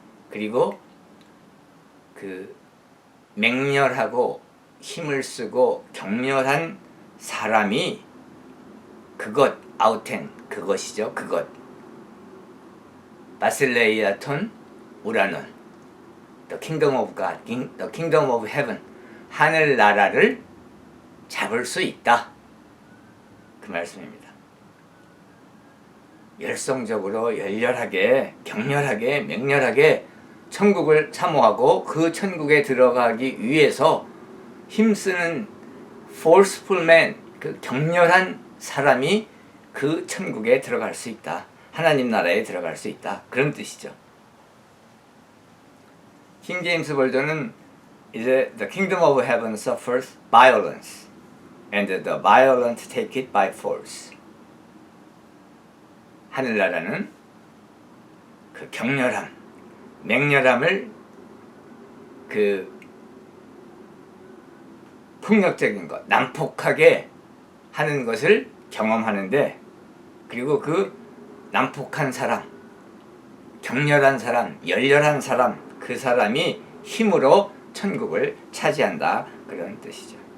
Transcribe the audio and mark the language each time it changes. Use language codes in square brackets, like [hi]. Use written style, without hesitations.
[ko] 그리고 그 맹렬하고 힘을 쓰고 격렬한 사람이 그것, 아우텐, 그것이죠. 그것. [en] 바실레이아톤 우라논, The kingdom of God, the kingdom of heaven, [ko] 하늘나라를 잡을 수 있다. 그 말씀입니다. 열성적으로 열렬하게 격렬하게 맹렬하게 천국을 사모하고 그 천국에 들어가기 위해서 힘쓰는 [en] forceful man, [ko] 그 격렬한 사람이 그 천국에 들어갈 수 있다. 하나님 나라에 들어갈 수 있다. 그런 뜻이죠. 킹 제임스 버전은 이제 [en] the kingdom of heaven suffers violence and the violent take it by force. [ko] 하늘나라는 그 격렬함, 맹렬함을 그 폭력적인 것, 난폭하게 하는 것을 경험하는데 그리고 그 난폭한 사람, 격렬한 사람, 열렬한 사람, 그 사람이 힘으로 천국을 차지한다 그런 뜻이죠.